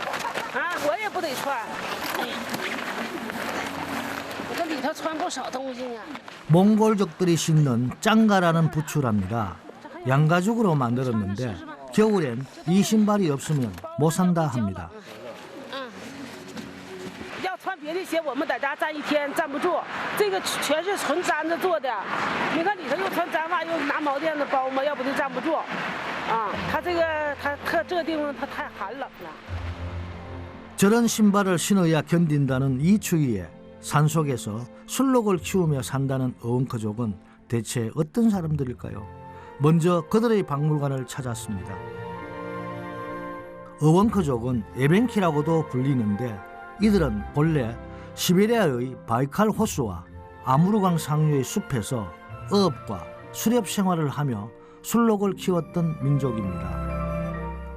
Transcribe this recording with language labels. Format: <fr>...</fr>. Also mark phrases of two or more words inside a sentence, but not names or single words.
<ko>몽골족들이 신는 짱가라는 부츠랍니다. 양가죽으로 만들었는데 겨울엔 이 신발이 없으면 못 산다 합니다.</ko> <zh>别的鞋我们在家站一天站不住，这个全是纯毡子做的。你看里头又穿毡袜，又拿毛垫子包嘛，要不就站不住。它这个地方它太寒冷了。</zh> <ko>저런 신발을 신어야 견딘다는 이 추위에 산속에서 술록을 키우며 산다는 어원커족은 대체 어떤 사람들일까요? 먼저 그들의 박물관을 찾았습니다. 어원커족은 에벤키라고도 불리는데 이들은 본래 시베리아의 바이칼 호수와 아무르강 상류의 숲에서 어업과 수렵 생활을 하며 술록을 키웠던 민족입니다.</ko>